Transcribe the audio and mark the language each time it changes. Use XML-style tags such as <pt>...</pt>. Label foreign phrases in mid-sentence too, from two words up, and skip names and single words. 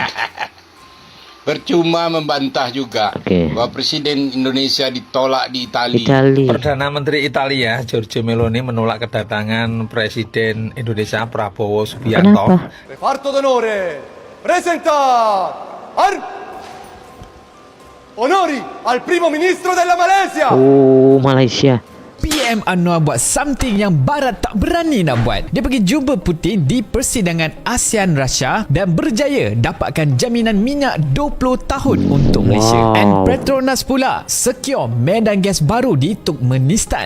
<id>Percuma membantah juga bahwa Presiden Indonesia ditolak di Italia. Perdana Menteri Italia Giorgia Meloni menolak kedatangan Presiden Indonesia Prabowo Subianto.</id> <it>Reparto d'onore, presenta onori al primo ministro della Malaysia.</it> <ms>Oh, Malaysia. PM Anwar buat something yang Barat tak berani nak buat. Dia pergi jumpa Putin di persidangan ASEAN Russia dan berjaya dapatkan jaminan minyak 20 tahun untuk Malaysia. And Petronas pula secure medan gas baru di Turkmenistan.</ms>